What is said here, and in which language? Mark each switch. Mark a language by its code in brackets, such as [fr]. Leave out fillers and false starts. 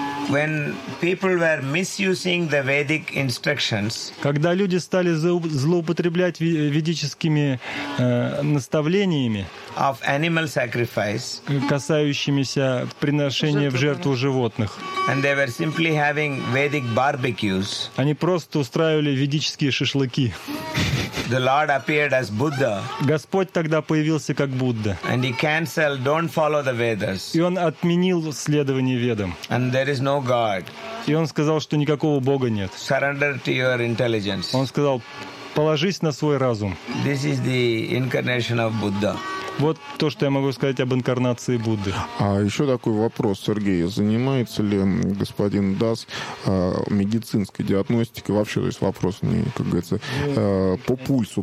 [en] When people were misusing the Vedic instructions, [ru] когда люди стали злоупотреблять ведическими наставлениями [en] of animal sacrifice, [ru] касающимися приношения в жертву животных, [en] and they were simply having Vedic barbecues, [ru] они просто устраивали ведические шашлыки. [en] The Lord appeared as Buddha. [ru] Господь тогда появился как Будда. [en] And he canceled, don't follow the Vedas. [ru] И он отменил следование Ведам. [en] And there is no God. [ru] И он сказал, что никакого Бога нет. [en] Surrender to your intelligence. [ru] Он сказал, положись на свой разум. [en] This is the incarnation of Buddha. [ru] Вот то, что я могу сказать об инкарнации Будды. А еще такой вопрос, Сергей. Занимается ли господин Дас медицинской диагностикой? Вообще, то есть вопрос, не, как говорится, по пульсу.